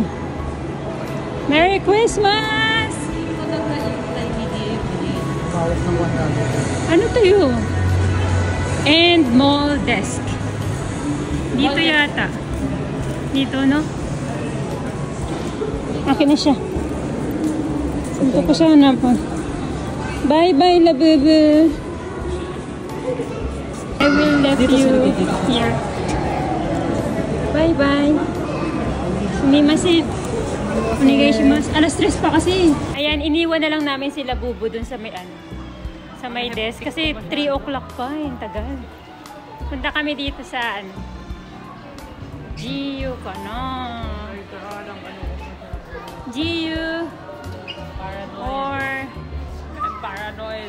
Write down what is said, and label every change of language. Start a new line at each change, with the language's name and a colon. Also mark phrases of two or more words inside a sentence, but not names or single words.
English: Merry Christmas!
Filipino: Ano to yun? And mall desk. Dito yata. Dito, no? Akin na siya. Saan ko siya hanapan?
English: Bye-bye, Labubu. I will let you here. Bye-bye.
Japanese: Sumimasen. Onegaishimasu.
Filipino: Alas 3 pa kasi. Ayan, iniwan na lang namin si Labubu dun sa may sa may desk. Kasi 3 o'clock pa. Yung tagal. Punta kami dito sa GU ka na. GU. Or Paranoid.